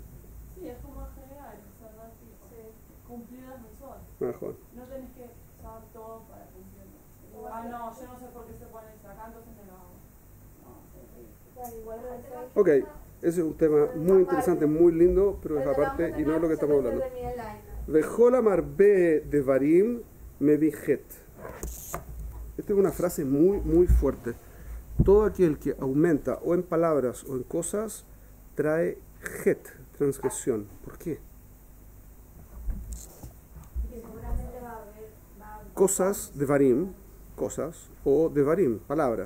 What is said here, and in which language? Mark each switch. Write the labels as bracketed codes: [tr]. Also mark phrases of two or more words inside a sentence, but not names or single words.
[es] Sí, es como en general, o sea, no es cumplir las mensuales. Mejor. No tenés que saber todo para cumplirlo. No, yo no sé por qué se pone esto acá, entonces no lo hago. No, Ok, ese es un tema muy interesante, muy lindo, pero es aparte y no es lo que estamos hablando. [he] וכל המרבה דברים מביא חטא. [es] Esta es una frase muy, muy fuerte. Todo aquel que aumenta o en palabras o en cosas trae het, transgresión. ¿Por qué? Cosas de varim, cosas, o de varim, palabras.